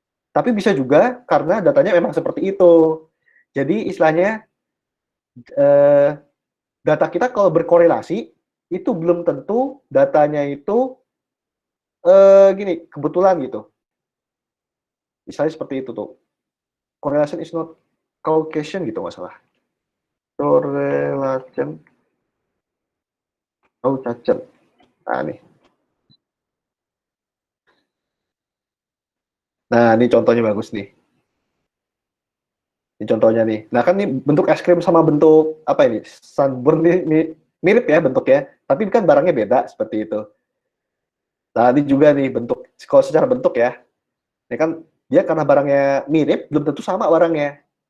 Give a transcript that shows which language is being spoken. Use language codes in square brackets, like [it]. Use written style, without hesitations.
[id] Tapi bisa juga karena datanya memang seperti itu. Jadi istilahnya, data kita kalau berkorelasi, itu belum tentu datanya itu gini, kebetulan gitu. Misalnya seperti itu tuh. [en] Correlation is not causation gitu, nggak salah. Correlation causation. [id] Nah, nih. Nah, ini contohnya bagus nih. Ini contohnya nih. Nah, kan ini bentuk es krim sama bentuk apa ini? Sunburn ini mirip ya bentuknya, tapi kan barangnya beda seperti itu. Nah, ini juga nih bentuk, kalau secara bentuk ya. Ini kan dia karena barangnya mirip, belum tentu sama barangnya.